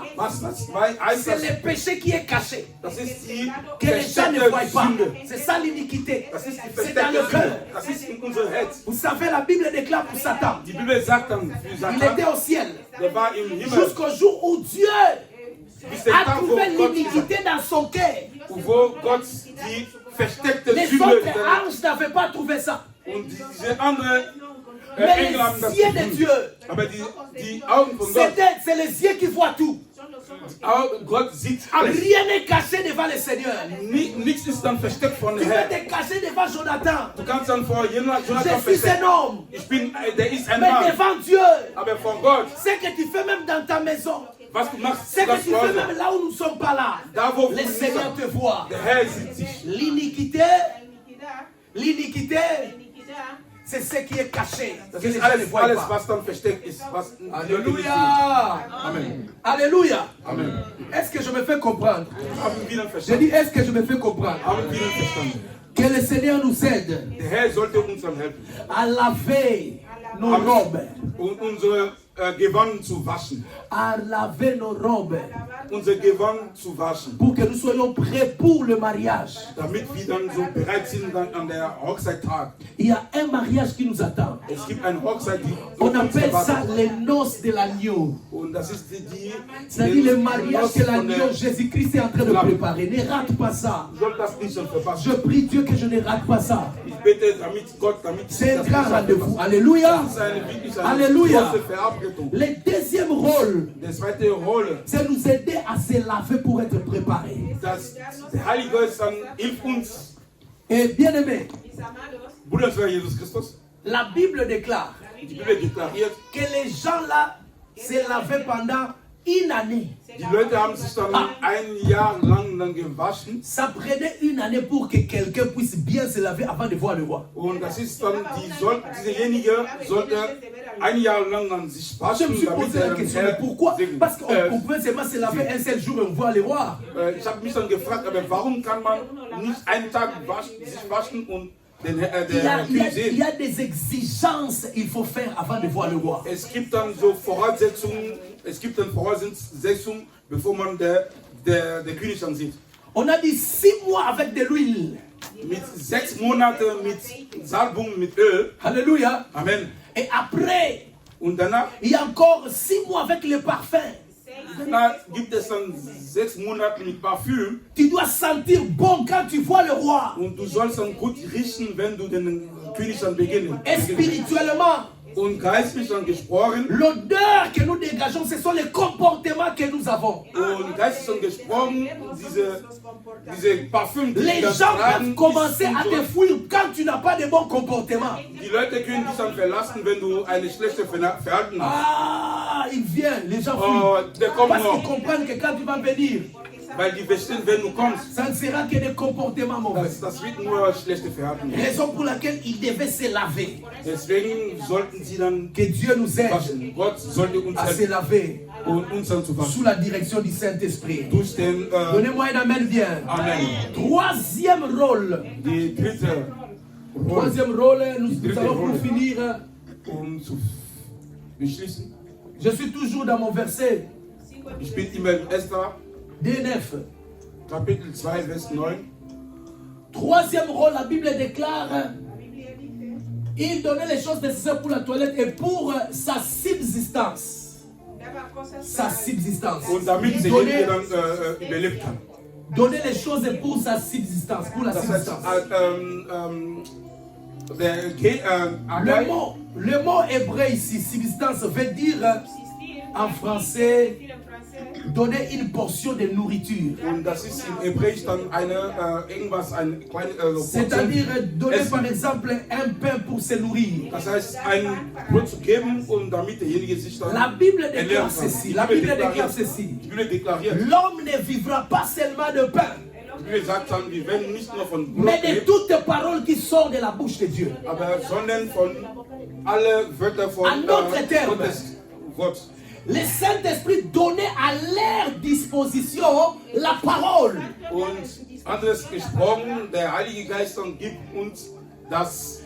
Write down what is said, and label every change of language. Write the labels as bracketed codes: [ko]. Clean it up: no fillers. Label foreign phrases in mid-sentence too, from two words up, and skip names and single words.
[fr] C'est le péché qui est caché. Que les gens ne voient pas. C'est ça l'iniquité. C'est dans le cœur. Vous savez, la Bible déclare pour Satan. Il était au ciel. Jusqu'au jour où Dieu a trouvé l'iniquité dans son cœur. [de] wo Gott die versteckte [fr] Les [de] Sünde [fr] autres anges n'avaient pas trouvé ça. [de] und diese andere [fr] Mais [de] Engel haben das [fr] les yeux de [de] gefunden. [fr] Dieu, [de] Aber die Augen von Gott, [fr] c'est les yeux qui voient tout. [de] Gott sieht alles. [fr] Rien n'est caché devant le Seigneur. [de] Nichts ist dann versteckt von [fr] Tu peux [de] Herrn. [fr] te cacher devant Jonathan. [de] Du kannst dann vor Jonathan [fr] Je suis un [de] verstecken. [fr] homme. [de] Der ist ein [fr] Mais [de] Mann. [fr] devant Dieu, [de] Aber von Gott, [fr] ce que tu fais même dans ta maison, [de] was du machst, [fr] ce que [de] das [fr] tu fais [de] Leute. [fr] même là où nous ne sommes pas là, [de] Da wo [fr] le Seigneur te voit. [de] der Herr sieht sich. [fr] L'iniquité, c'est ce qui est caché. [de] Das [fr] Que les [de] ist [fr] gens ne [de] alles, [fr] voient [de] alles, [fr] pas. [de] was dann versteckt ist. Was die Leute nicht sehen. [fr] Alléluia. [de] Amen. [fr] Alléluia. [de] Amen. [fr] Est-ce que je me fais comprendre? [de] Haben wir dann [fr] Je [de] verstanden? [fr] dis, est-ce que je me fais comprendre? [de] Haben wir dann verstanden? [fr] Que le Seigneur nous aide [de] Der Herr sollte uns dann helfen, [fr] à laver nos robes, [de] um unsere Gewand zu waschen. [fr] à laver nos robes, [de] Unser Gewand zu waschen. [fr] pour que nous soyons prêts pour le mariage. [de] Damit wir dann so bereit sind dann an der Hochzeittag. [fr] Il y a un mariage qui nous attend. [de] Es gibt eine Hochzeit, die [fr] On [de] uns [fr] appelle ça [de] erwartet. [fr] les noces de l'agneau. [de] Und das ist die [fr] C'est-à-dire le mariage que [de] von [fr] l'agneau [de] der- [fr] Jésus-Christ est en train de préparer. Ne rate pas ça. [de] Du sollst das nicht schon verpassen. [fr] Je prie Dieu que je ne rate pas ça. [de] Ich bete, damit Gott, damit [fr] C'est un [de] das [fr] grand [de] nicht [fr] rendez-vous. [de] verpassen. [fr] Alléluia. [de] Das ist wirklich eine [fr] Alléluia. [de] große Verabredung. [fr] Le deuxième rôle, [de] Der zweite Rolle, [fr] c'est nous aider à se laver pour être préparés. [de] dass der Heilige Geist dann hilft uns, [fr] Et bien aimé, [de] Bruder für Jesus Christus, [fr] la Bible déclare [de] die Bibel deklariert, [fr] que les gens là se lavaient pendant une année. [de] die Leute haben sich dann ein Jahr lang dann gewaschen. [fr] Ça prenait une année pour que quelqu'un puisse bien se laver avant de voir le roi. [de] Und das ist dann, diesejenige sollte ein Jahr lang dann sich [fr] Je [de] waschen, [fr] me suis [de] damit [fr] posé la question, mais pourquoi? Parce qu'on pouvait seulement se laver un seul jour et on voit le roi. [de] Ich habe mich dann gefragt, aber warum kann man nicht einen Tag sich waschen und den König [fr] Il [de] sehen? [fr] y a des exigences qu'il faut faire avant de voir le roi. [de] Es gibt dann so Voraussetzungen, bevor man der König dann sieht. [fr] On a dit 6 mois avec de l'huile. [de] Mit 6 Monaten mit Salbung, mit Öl. [fr] Alléluia. [de] Amen. [fr] Et après, [de] Und danach [fr] il y a encore 6 mois avec le parfum. [de] gibt es dann 6 Monate mit Parfüm. [fr] Tu dois sentir bon quand tu vois le roi. [de] Und du sollst dann gut riechen, wenn du den König dann beginnst. [fr] Et spirituellement, [de] Und geistlich dann gesprochen. [fr] l'odeur que nous dégageons, ce sont les comportements que nous avons. [de] Und geistlich dann gesprochen, diese Parfüm, die [fr] Les [de] dann [fr] gens peuvent [de] tragen, [fr] commencer [de] ist [fr] à [de] so- [fr] te fuir quand tu n'as pas de bon comportement. [de] Die Leute können dich dann verlassen, wenn du eine schlechte Verhalten hast. [fr] Ah, il vient, les gens [de] Oh, [fr] fuient. [de] der kommt [fr] Parce qu'ils [de] noch. [fr] comprennent que quand tu vas venir, [de] Weil die verstehen, wenn du kommst, [fr] ça ne sera que des comportements mauvais. [de] das wird nur schlechte Verhalten. [fr] Raison pour laquelle ils devaient se laver. [de] Deswegen sollten sie dann [fr] Que Dieu nous aide [de] waschen. Gott sollte uns [fr] à se [de] helfen [fr] laver [de] und uns dann zu [fr] sous [de] waschen. [fr] la direction du Saint-Esprit. [de] Durch den [fr] Donnez-moi un amen bien. [de] Amen. [fr] Troisième rôle. [de] Die dritte Rolle, [fr] Troisième rôle, nous [de] dritte [fr] allons pour [de] Rolle. [fr] finir. [de] Zu beschließen. [fr] Je suis toujours dans mon verset [de] Ich bin immer in Esther, [fr] D9. [de] Kapitel 2, Vers 9. [fr] Troisième rôle, la Bible déclare, il donnait les choses nécessaires pour la toilette et pour sa subsistance. Sa subsistance. [de] Und damit derjenige dann überlebt hat. [fr] Donner les choses pour sa subsistance, pour la [de] Das heißt, [fr] subsistance. Le mot hébreu ici, subsistance, veut dire en français donner une portion de nourriture. [de] Und das ist im Hebräisch dann irgendwas, ein kleine [fr] C'est-à-dire donner [de] Essen. [fr] par exemple un pain pour se nourrir. [de] Das heißt, ein Brot zu geben und damit derjenige sich dann [fr] La Bible déclare [de] ernähren kann. [fr] ceci. La Bible déclare ceci. [de] Die Bibel deklariert. [fr] L'homme ne vivra pas seulement de pain, [de] Die Bibel sagt dann, wir werden nicht nur von Brot [fr] mais de [de] leben, [fr] toutes paroles qui sortent de la bouche de Dieu. [de] aber sondern von alle Wörter von [fr] En d'autres termes. [de] Gottes Wort. [fr] Le Saint-Esprit donnait à leur disposition la parole. [de] Und anderes gesprochen, der Heilige Geist dann gibt uns das.